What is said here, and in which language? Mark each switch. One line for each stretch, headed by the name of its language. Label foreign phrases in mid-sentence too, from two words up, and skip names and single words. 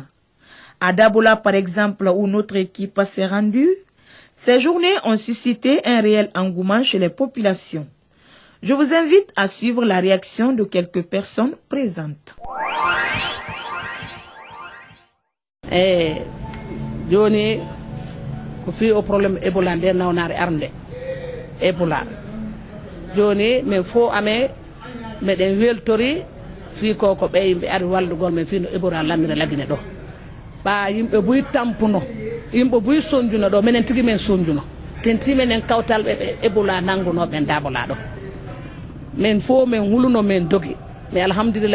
French: À Dabola, par exemple, où notre équipe s'est rendue, ces journées ont suscité un réel engouement chez les populations. Je vous invite à suivre la réaction de quelques personnes présentes.
Fula: Johnny, fi au problème Ebola nde nawnare arde Ebola joni min fo ame meɗen weltori fi ko ɓe yimɓe ari wallugol men fi no Ebola lamire lagine ɗo ɓa yimɓe buy tampuno yimɓe buy sonjuno ɗo minen tigui men sonjuno tenti menen kawtal ɓe Ebola nangunoɓe Dabola ɗo min fo min huluno min dogi mais alhamdulillah